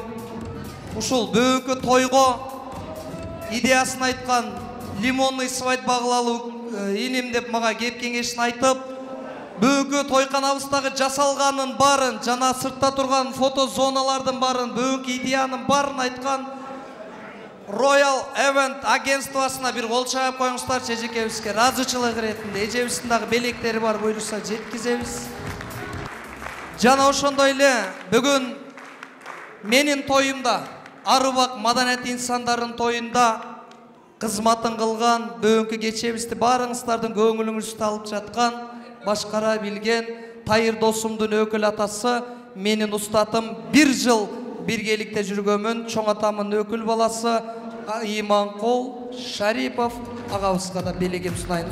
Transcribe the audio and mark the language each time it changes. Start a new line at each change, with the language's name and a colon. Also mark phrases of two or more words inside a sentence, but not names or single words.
Kyrgyz: ушул бөөнкө тойго идеясын айткан,
Russian: лимонный свадьба
Kyrgyz: кылалуу иним деп мага кеп кеңешин айтып, бөөнкө тойканабыздагы жасалганын барын, жана сыртта турган фото зоналардын барын, бөөнкө идеянын барын айткан Royal Event агентствосуна bir кол чайып коюңуздар. Эжекебизге ыраазычылык иретинде эжебиздин дагы белектери бар, буйруса жеткизебиз. Жана ошондой эле бүгүн менин тоюмда, Арыбак маданият инсандарынын тоюнда кызматын кылган, бөөнкү кечебизди баарыңыздардын көңүлүңүздү алып жаткан, башкара билген Тайыр досумдун өкүл атасы, менин устатым, 1 жыл биргеликте жүргөмүн, чоң атамдын өкүл баласы Иманкул Шарипов агабызга да белегим сунайын.